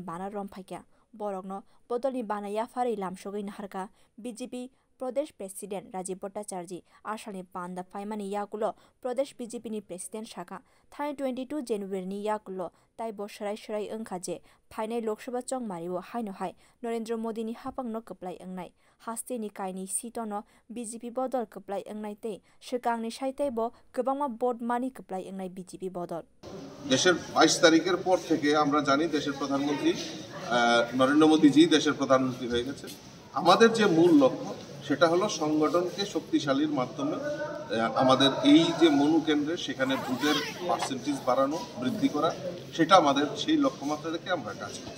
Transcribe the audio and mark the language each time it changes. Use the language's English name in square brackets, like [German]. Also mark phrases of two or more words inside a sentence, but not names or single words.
[Kok Borok] बाना रमफाइक्या बरकनो बदलनि बाना याफारै लामसगै नाहारका BJP प्रदेश प्रेसिडेंट राजीव भट्टाचार्य आसामनि पान्दा फाइमानि याकुलो प्रदेश BJP नि प्रेसिडेंट शाखा थाइ 22 जनवरी याकुलो ताइ बसराय सराय ओंखाजे फाइनाय लोकसभा चंमारिवो हाइनो हाय नरेंद्र मोदीनि हापांनो कप्लाय ओंनाय हास्तेनि काइनि सीटनो BJP बदल कप्लाय ओंनाय ते सिगांनि साइताइबो गोबांमा भोट मानि कप्लाय ओंनाय BJP बदल [Bangla] দেশের 22 তারিখের পর থেকে আমরা জানি দেশের প্রধানমন্ত্রী নরেন্দ্র মোদীজি দেশের প্রধানমন্ত্রী হয়ে গেছে। আমাদের যে মূল লক্ষ্য সেটা হলো সংগঠনকে শক্তিশালীর মাধ্যমে আমাদের এই যে মনু কেন্দ্রে সেখানে ভোটের পার্সেন্টেজ বাড়ানো বৃদ্ধি করা সেটা আমাদের সেই লক্ষ্যমাত্রা থেকে আমরা কাজ করছি।